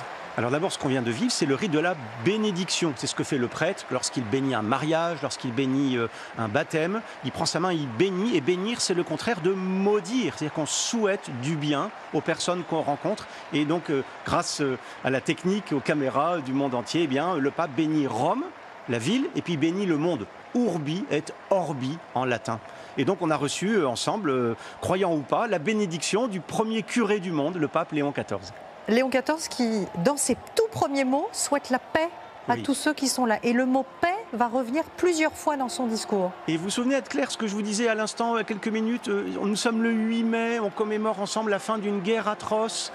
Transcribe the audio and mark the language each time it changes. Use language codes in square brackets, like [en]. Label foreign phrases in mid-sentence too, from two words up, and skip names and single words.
[fr] Alors d'abord, ce qu'on vient de vivre, c'est le rite de la bénédiction. C'est ce que fait le prêtre lorsqu'il bénit un mariage, lorsqu'il bénit un baptême. Il prend sa main, il bénit. Et bénir, c'est le contraire de maudire. C'est-à-dire qu'on souhaite du bien aux personnes qu'on rencontre. Et donc, grâce à la technique, aux caméras du monde entier, eh bien, le pape bénit Rome, la ville, et puis bénit le monde. [la] Urbi et orbi [fr] en latin. Et donc, on a reçu ensemble, croyant ou pas, la bénédiction du premier curé du monde, le pape Léon XIV. Léon XIV qui, dans ses tout premiers mots, souhaite la paix à tous ceux qui sont là. Et le mot paix va revenir plusieurs fois dans son discours. Et vous vous souvenez, Anne-Claire, ce que je vous disais à l'instant, il y a quelques minutes, nous sommes le 8 mai, on commémore ensemble la fin d'une guerre atroce.